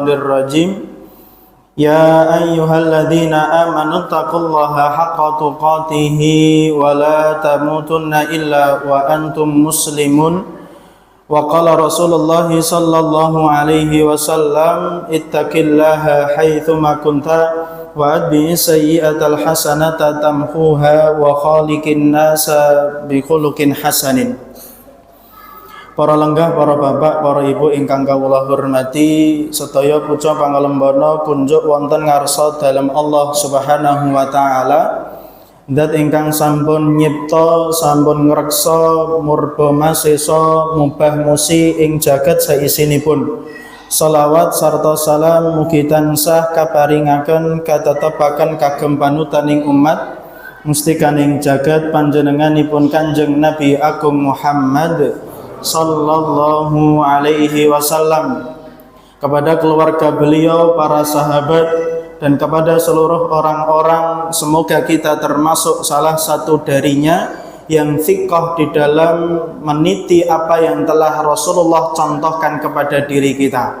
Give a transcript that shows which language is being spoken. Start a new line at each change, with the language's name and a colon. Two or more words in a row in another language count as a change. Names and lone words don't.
Arabic: الرجيم يا أيها الذين آمنوا اتقوا الله حق تقاته ولا تموتن إلا وأنتم مسلمون وقال رسول الله صلى الله عليه وسلم اتق الله حيثما كنت وأتبع السيئة الحسنة تمحوها وخالق الناس بخلق حسن.
Javanese: Para lenggah, para bapak, para ibu ingkang kawula hormati, sedaya puja pangalembana kunjuk wonten ngarsa dalem Allah
Arabic: سبحانه وتعالى.
Javanese: Dat ingkang sampun nyipta, sampun ngreksa murba masesa mubah musi ing jagat saisinipun. Shalawat sarta salam mugi tansah kaparingaken katetepaken kagem panutaning umat mustikaning jagat panjenenganipun Kanjeng Nabi Agung Muhammad
Arabic: صلى الله عليه وسلم,
Indonesian: kepada keluarga beliau, para sahabat, dan kepada seluruh orang-orang. Semoga kita termasuk salah satu darinya yang thiqah di dalam meniti apa yang telah Rasulullah contohkan kepada diri kita.